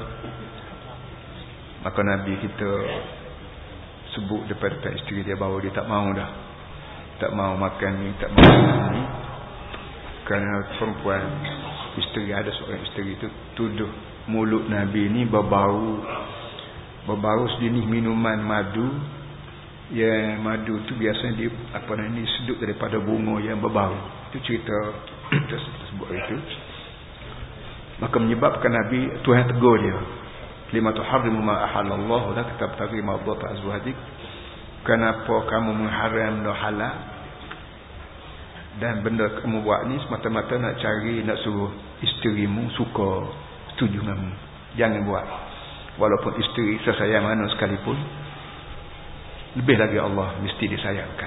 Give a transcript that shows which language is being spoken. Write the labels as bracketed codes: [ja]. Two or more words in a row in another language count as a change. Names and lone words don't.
[ms] maka Nabi kita sebut depan isteri dia bahawa dia tak mahu dah, tak mahu makan ni, tak mahu makan ni, kerana perempuan isteri, ada seorang isteri itu tuduh mulut Nabi ni berbau sejenis minuman madu, yang madu tu biasanya dia sedut daripada bunga yang berbau. Itu cerita tersebut itu. Maka menyebabkan Nabi, Tuhan tegur dia, [ar] لِمَ تُحَرِّمُ مَا أَحَلَّ اللَّهُ لَكَ تَبْتَغِي مَرْضَاتَ أَزْوَاجِكَ, [ms] kenapa kamu mengharam benda halal, dan benda kamu buat ni semata-mata nak cari, nak suruh isterimu suka, setuju denganmu. Jangan buat, walaupun isteri sesayang mana sekalipun, lebih lagi Allah mesti disayangkan.